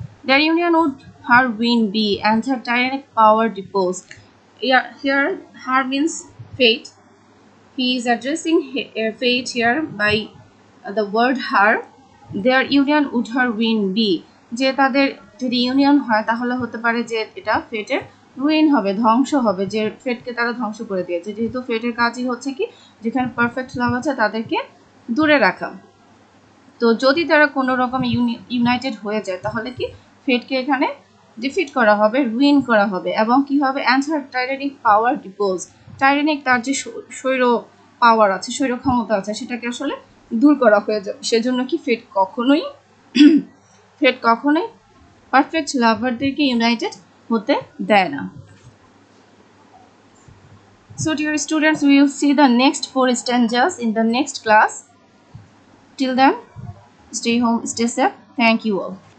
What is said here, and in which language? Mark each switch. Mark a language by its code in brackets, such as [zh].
[en] Their union would her win be and her tyrannic power deposed. Here her means fate. He is addressing fate here by the word her. Their union would her win be, [bn] যে তাদের যদি union হয় তাহলে হতে পারে যে এটা ফেটের ruin হবে, ধ্বংস হবে, যে ফেটকে তারা ধ্বংস করে দিয়েছে। যেহেতু ফেটের কাজই হচ্ছে কি যেখানে পারফেক্ট লাভ আছে তাদেরকে দূরে রাখা। তো যদি তারা কোনো রকম ইউনাইটেড হয়ে যায় তাহলে কি ফেটকে এখানে ডিফিট করা হবে, রুইন করা হবে, এবং কি হবে অ্যান্সার টাইরানিক পাওয়ার ডিপোজ, টাইরানিক তার যে স্বৈর পাওয়ার আছে, স্বৈর ক্ষমতা আছে সেটাকে আসলে দূর করা হয়ে যাবে। সেজন্য কি ফেট কখনোই পারফেক্ট লাভারদেরকে ইউনাইটেড হতে দেয় না। [en] So dear students, we will see the next 4 stanzas in the next class. Till then, stay home, stay safe. Thank you all.